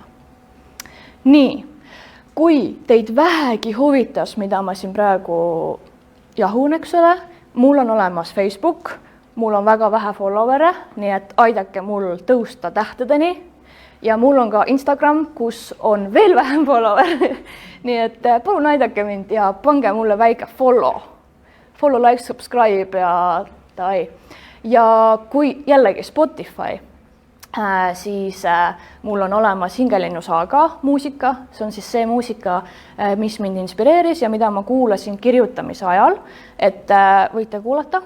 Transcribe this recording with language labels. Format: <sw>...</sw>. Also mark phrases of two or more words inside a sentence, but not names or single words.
<et>Nii, kui teid vähegi huvitas, mida ma siin praegu jahun, eks ole, mul on olemas Facebook, mul on väga vähe followere, nii et aidake mul tõusta tähtedeni ja mul on ka Instagram, kus on veel vähem follower. Nii et palun aidake mind ja pange mulle väike</et> <en>follow, like, subscribe</en> <et>ja tai. Ja kui jällegi Spotify, siis mul on olemas Hingelinnu saaga muusika, see on siis see muusika, mis mind inspireeris ja mida ma kuulasin kirjutamise ajal, et võite kuulata.</et>